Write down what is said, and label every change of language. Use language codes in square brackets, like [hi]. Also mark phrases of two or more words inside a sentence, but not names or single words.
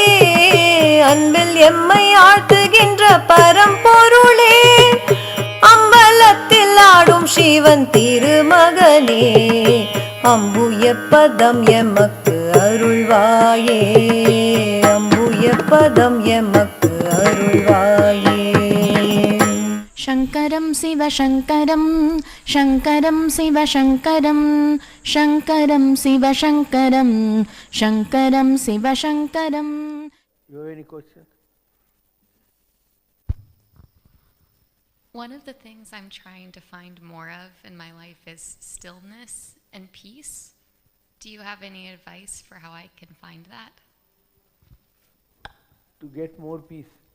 [ta] அன்பில் எம்மை ஆழ்த்துகின்ற பரம்பொருளே. அம்பலத்தில் ஆடும் சிவன் திருமகனே. அம்புய பதம் எமக்கு அருள்வாயே. அம்புய பதம் எமக்கு அருள்வாயே. [sa] शङ्करं शिव शङ्करं शङ्करं शिव शङ्करं शङ्करं शिव शङ्करं शङ्करं शिव शङ्करं. [en] You have any question? One of the things I'm trying to find more of in my life is stillness and peace. Do you have any advice for how I can find that? To get more peace.